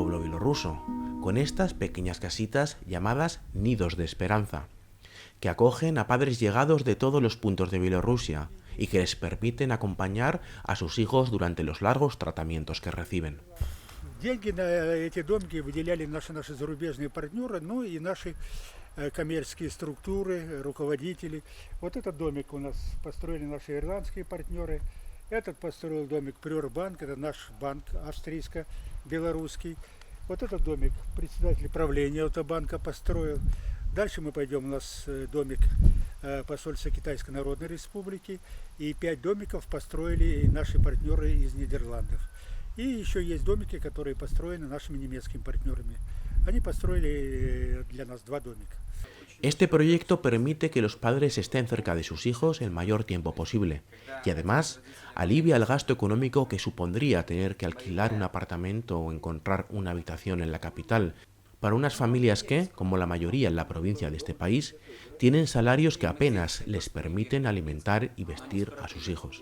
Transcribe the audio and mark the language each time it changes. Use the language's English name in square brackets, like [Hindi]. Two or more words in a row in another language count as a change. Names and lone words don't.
[Spanish] pueblo bielorruso, con estas pequeñas casitas llamadas nidos de esperanza, que acogen a padres llegados de todos los puntos de Bielorrusia y que les permiten acompañar a sus hijos durante los largos tratamientos que reciben. [Russian] Деньги на эти домики выделяли наши зарубежные партнеры, ну и наши коммерческие структуры, руководители. Вот этот домик у нас построили наши ирландские партнеры. Этот построил домик Приорбанк, это наш банк австрийско-белорусский. Вот этот домик председатель правления этого банка построил. Дальше мы пойдем, у нас домик посольства Китайской Народной Республики. И 5 домиков построили наши партнеры из Нидерландов. И еще есть домики, которые построены нашими немецкими партнерами. Они построили для нас 2 домика. [Spanish] Este proyecto permite que los padres estén cerca de sus hijos el mayor tiempo posible y además alivia el gasto económico que supondría tener que alquilar un apartamento o encontrar una habitación en la capital para unas familias que, como la mayoría en la provincia de este país, tienen salarios que apenas les permiten alimentar y vestir a sus hijos.